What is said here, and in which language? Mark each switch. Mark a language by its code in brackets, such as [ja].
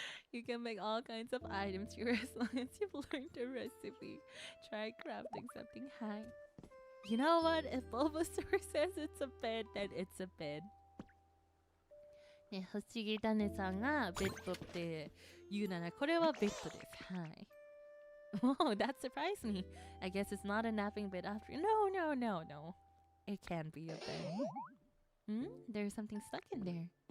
[en] You can make all kinds of items here as long as you've learned the recipe. Try crafting something high. You know what? If Bulbasaur says it's a bed, then it's a bed. [ja] ね、不思議種さんがベッドって言うならこれはベッドです。 [en] はい。Whoa, that surprised me. I guess it's not a napping bed after. No. It can be a bed. There's something stuck in there.